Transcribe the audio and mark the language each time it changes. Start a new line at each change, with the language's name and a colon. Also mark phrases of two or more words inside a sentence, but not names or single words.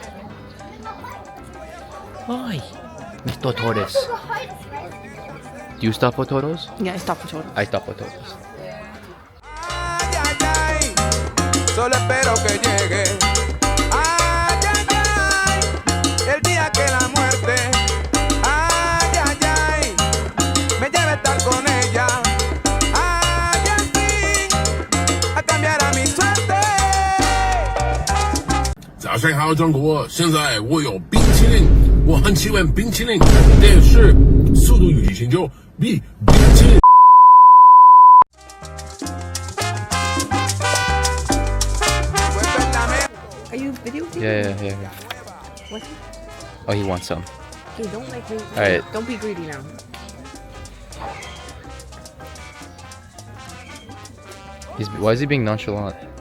English: Why? Mr. Torres. Do you stop for toros? Yeah, I stopped for total. I stop for toros.
Spanish: Ay, ay, ay, solo espero que llegue. Ay, ay, ay, el día que la muerte, ay, ay, ay, me lleve a estar con ella. Ay, al fin, a cambiar a mi suerte.
Chinese: 早上好，中国！现在我有冰淇淋，我很喜欢冰淇淋，但是速度与激情就比冰淇淋。
English: Are you videotaping? Yeah. What? Oh, he wants some. Okay, don't like me. Alright. Don't be greedy now. Why is he being nonchalant?